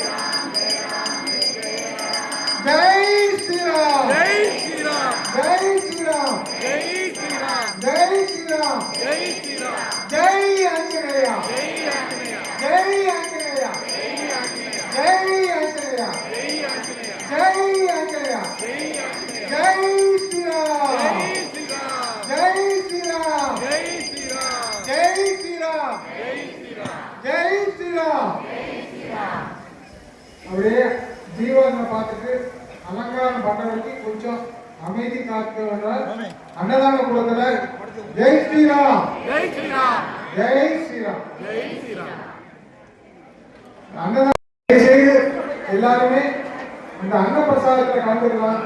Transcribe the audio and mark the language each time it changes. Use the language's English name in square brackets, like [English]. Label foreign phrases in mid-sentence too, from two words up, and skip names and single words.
[Hindi] जय श्री राम जय श्री राम जय श्री राम जय श्री राम जय श्री राम जय श्री राम जय आंजनेय जय आंजनेय जय आंजनेय जय आंजनेय जय श्री राम जय श्री राम जय श्री राम जय श्री राम जय श्री राम [Tamil] அப்படியே ஜீவனை பார்த்துட்டு அலங்காரம் பண்றதுக்கு கொஞ்சம் அமைதி காக்க அன்னதான கூடத்துல [Hindi] जय श्रीराम जय श्रीराम जय श्रीराम जय श्रीराम [Tamil] அன்னதான செய்து எல்லாருமே இந்த அன்னப்பிரசாதத்தில் கலந்துக்கலாம்.